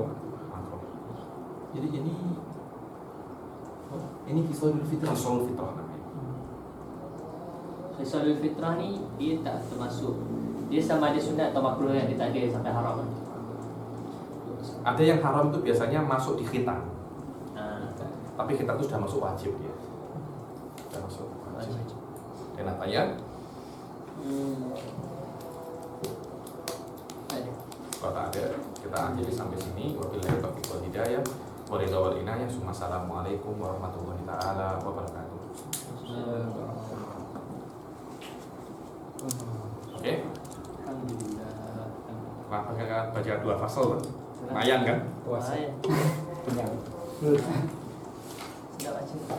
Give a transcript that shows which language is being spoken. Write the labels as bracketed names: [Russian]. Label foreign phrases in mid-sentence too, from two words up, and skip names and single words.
[Malay] Jadi ini [Arabic] خصال الفطرة. خصال الفطرة [Malay] namanya. [Arabic] خصال الفطرة [Malay] ni dia tak termasuk. Dia sama ada sunat atau makruh yang dia tak ada sampai haram. Ada yang haram itu biasanya masuk di khitan. Tapi khitan itu sudah masuk wajib dia. Sudah masuk wajib. Dan tanya? Kalau tak ada, kita akhiri sampai sini. [Arabic] وبالله التوفيق والهداية. والرضا والعناية. السلام عليكم ورحمة الله تعالى وبركاته. [Malay] Oke. Alhamdulillah. Baca dua fasal, lumayan kan? Puasa. Kenyang. Tidak baca.